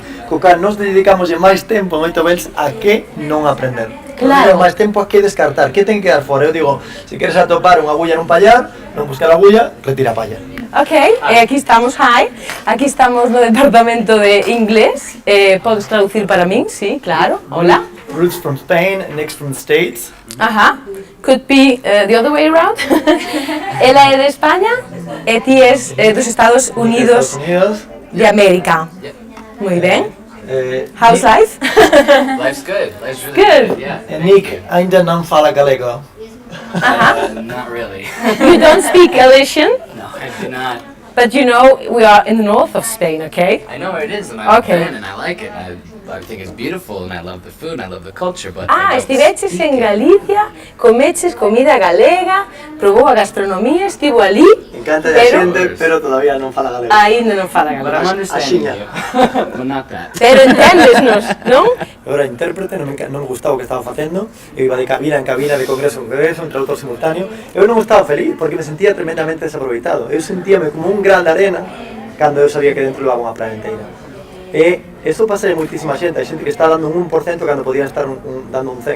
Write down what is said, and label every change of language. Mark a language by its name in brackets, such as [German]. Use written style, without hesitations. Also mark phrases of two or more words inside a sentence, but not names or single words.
[Galician] Co cal nos dedicamos máis tempo en Oito Bells a que non aprender. Claro. Máis tempo a que descartar, que ten que dar fora. Eu digo, se queres atopar unha agulla nun pallar, non buscar a agulla, retira a palla. Ok, aquí estamos, aquí estamos no departamento de inglés, podes traducir para min? Sí, claro, hola. [English] Roots from Spain, next from the States. Ajá, could be the other way around. [Galician] Ela é de España e ti es dos Estados Unidos de América. Muy ben. [English] How's life? Life's good. Life's really Good. good. Yeah. [Galician] Nick, ainda non fala galego. [English] Not really. You don't speak Galician, No, I do not. but you know we are in the north of Spain, okay? I know where it is, and I've Okay. been, and I like it. I think it's beautiful, and I love the food, and I love the culture, but Ah, I don't [Galician] estiveches [English] speak [Galician] en [English] it. [Galician] Galicia, comeches comida galega, probou a gastronomía, estivo ali, Encanta a pero xente, pero todavía non fala galego. aínda non fala [English] But I'm [Galician] galego. [English] understanding [Galician] Axiña. [English] you. But not that. [Galician] Pero enténdesnos, non? Eu era intérprete, non me gustaba o que estaba facendo. Eu iba de cabina en cabina, de congreso en congreso, un traductor simultáneo. Eu non estaba feliz porque me sentía tremendamente desaproveitado. Eu sentíame como un gran de arena cando eu sabía que dentro levaba unha playa inteira. E eso pasa de moitísima xente. Hai xente que está dando un 1% cando podían estar dando un 100.